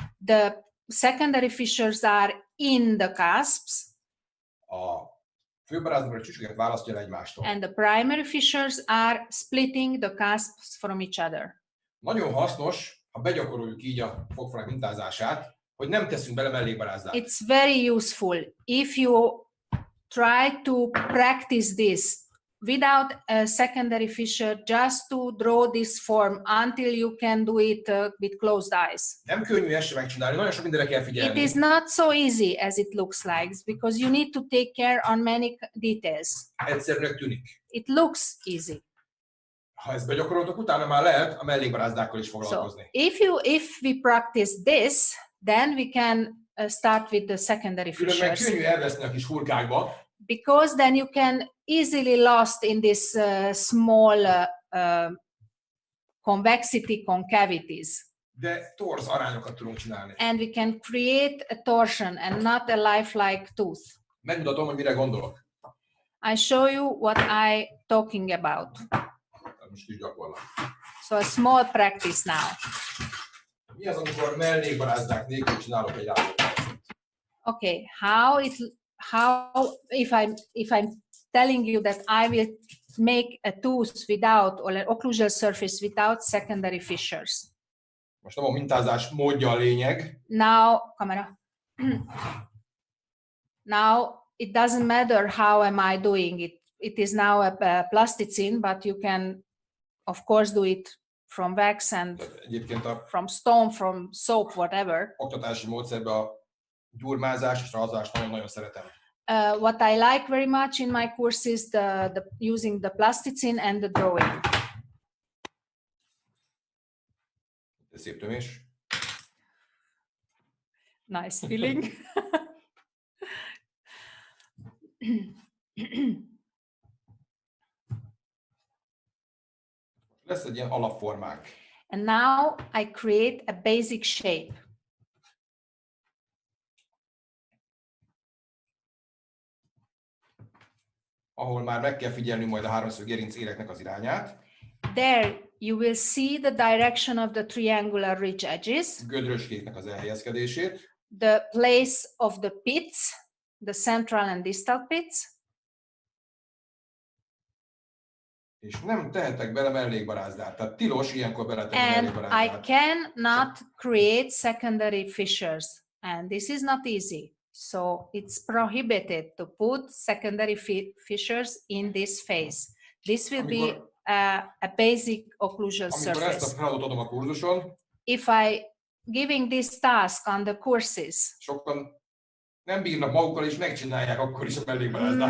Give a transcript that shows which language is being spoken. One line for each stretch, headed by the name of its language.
English: The secondary fissures are in the cusps,
Hungarian: a főbarázdakra a csücsköket választja el egymástól.
English: and the primary fissures are splitting the cusps from each other.
Hungarian: Nagyon hasznos, ha begyakoroljuk így a fogfalak mintázását, hogy nem teszünk bele mellékbarázdát.
English: It's very useful if you try to practice this without a secondary fissure, just to draw this form until you can do it with closed eyes.
Hungarian: Nem könnyű ezt sem megcsinálni, nagyon sok mindenre kell
English: It
Hungarian: figyelni.
English: is not so easy as it looks like, because you need to take care on many details.
Hungarian: Egyszerűnek tűnik.
English: It looks easy.
Hungarian: Ha ezt begyakoroltok, utána már lehet a mellékbarázdákkal is
English: So
Hungarian: foglalkozni.
English: if we practice this, then we can start with the secondary
Hungarian: Különben
English: fissures,
Hungarian: könnyű elveszni a kis hurkákba,
English: because then you can easily lost in this small convexity concavities,
Hungarian: de torz arányokat tudunk csinálni.
English: and we can create a torsion and not a lifelike tooth.
Hungarian: Megmutatom, hogy mire gondolok.
English: I show you what I talking about.
Hungarian: Most kis gyakorlat.
English: So a small practice now.
Hungarian: Mi az, amikor mellékbarázdák nélkül csinálok egy rágófelszínt?
English: Okay, how if I'm telling you that I will make a tooth without, or an occlusal surface without secondary fissures.
Hungarian: Most nem a mintázás módja a lényeg.
English: Now, camera. Now it doesn't matter how am I doing it. It is now a plasticine, but you can, of course, do it from wax and
Hungarian: Egyébként a
English: from stone, from soap, whatever.
Hungarian: oktatási módszerben a gyurmázás és razást nagyon-nagyon szeretem.
English: What I like very much in my course is the using the plasticine and the drawing.
Hungarian: Ez szép tömés.
English: Nice feeling.
Hungarian: Lesz egy ilyen alapformánk.
English: And now I create a basic shape.
Hungarian: Ahol már meg kell figyelni majd a háromszög gerinc éreknek az irányát.
English: There you will see the direction of the triangular ridge edges,
Hungarian: Gödröskéknek az elhelyezkedését.
English: the place of the pits, the central and distal pits,
Hungarian: És nem tehetek bele mellékbarázdát. Tehát tilos ilyenkor beletenni
English: and I
Hungarian: mellékbarázdát.
English: cannot create secondary fissures, and this is not easy. So it's prohibited to put secondary fissures in this phase. This will be a basic occlusal
Hungarian: Amikor ezt a
English: surface.
Hungarian: feladatot adom a kurzuson,
English: If I giving this task on the courses,
Hungarian: sokan nem bírnak magukkal, és megcsinálják akkor is a mellékbarázdát.